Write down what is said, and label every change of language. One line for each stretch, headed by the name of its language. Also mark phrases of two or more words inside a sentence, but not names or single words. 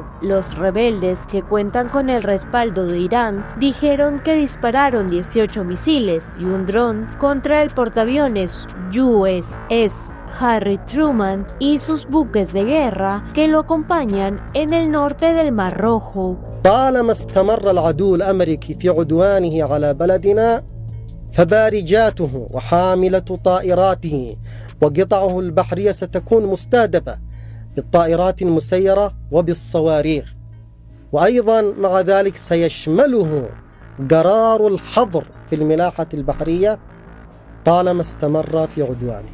Spanish: Los rebeldes, que cuentan con el respaldo de Irán, dijeron que dispararon 18 misiles y un dron contra el portaaviones USS Harry Truman y sus buques de guerra que lo acompañan en el norte del Mar Rojo.
Arabic: طالما استمر العدو الأمريكي في عدوانه على بلدنا فبارجاته وحاملة طائراته وقطعه البحرية ستكون مستهدفة بالطائرات المسيرة وبالصواريخ، وأيضا مع ذلك سيشمله قرار الحظر في الملاحة البحرية طالما استمر في عدوانه.